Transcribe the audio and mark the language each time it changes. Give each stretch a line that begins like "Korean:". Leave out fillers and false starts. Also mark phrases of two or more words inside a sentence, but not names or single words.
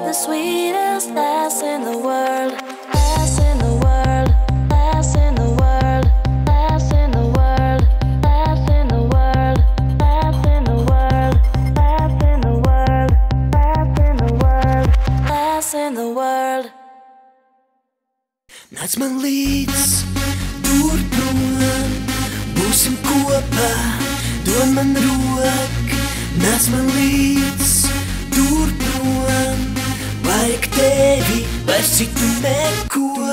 English: sweetest ass in the world. Ass in the world. Ass in the world. Ass in the world. Ass in the world. Ass in the world. Ass in the world. Ass in the world. Ass in the world.
Latvian: Nāc man līdz, tur prom, būsim kopā, dod man roku. Nāc man līdz, tur prom, vajag tevi, vairs citu neko.